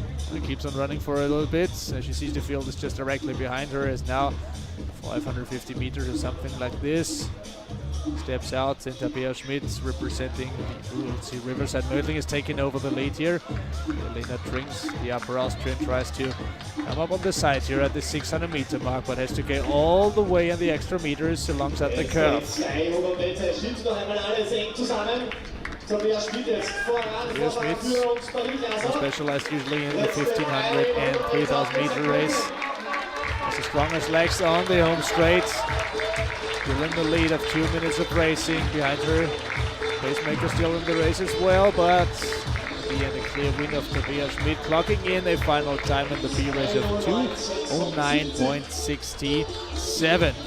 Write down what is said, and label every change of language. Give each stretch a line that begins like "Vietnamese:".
English: And keeps on running for a little bit. As she sees the field is just directly behind her, as now 550 meters or something like this. Steps out, and Tabea Schmidt representing the ULC Riverside Mödling is taking over the lead here. Elena Trinks, the upper Austrian, tries to come up on the side here at the 600 meter mark, but has to get all the way in the extra meters alongside the curve.
German: 200 Meter, schiebt noch einmal alles eng zusammen. Tabea Schmidt jetzt voran,
English: specialized usually in the 1500 and 3000 meter race. Has the strongest legs on the home straight. Still in the lead of 2 minutes of racing behind her. Pacemaker still in the race as well, but the end a clear win of Tabea Schmidt, clocking in a final time in the B race of 2:09.67.